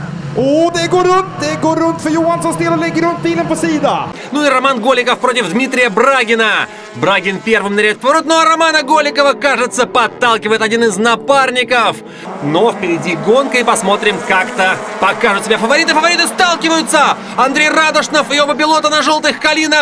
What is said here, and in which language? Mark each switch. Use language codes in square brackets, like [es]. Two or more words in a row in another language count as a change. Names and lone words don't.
[sv] Det går runt för Johanssons del och lägger runt bilen på sida. [ru] Ну и Роман Голиков против Дмитрия Брагина. Брагин первым ныряет в поворот, но Романа Голикова, кажется, подталкивает один из напарников. Но впереди гонка, и посмотрим, как-то покажут себя фавориты. Фавориты сталкиваются. Андрей Радошнов и оба пилота на желтых калинах.